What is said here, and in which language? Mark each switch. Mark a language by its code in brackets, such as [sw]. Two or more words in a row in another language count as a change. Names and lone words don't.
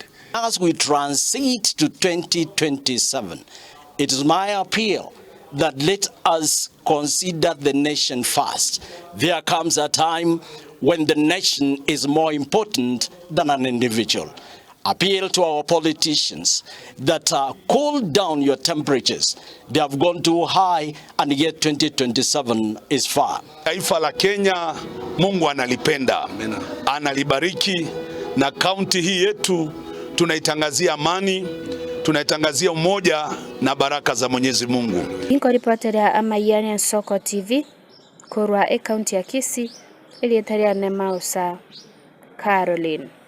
[en] As we transit to 2027, it is my appeal that let us consider the nation first. There comes a time when the nation is more important than an individual. Appeal to our politicians that cool down your temperatures. They have gone too high and yet 2027 is far. [sw] Taifa la Kenya Mungu analipenda, analibariki, na kaunti hii yetu tunaitangazia amani, tunaitangazia umoja na baraka za Mwenyezi Mungu. [guz] Inko reporter ya Amaberera Soko TV, Korwa kaunti ya Kisii. ilietaria ne Mausa Caroline.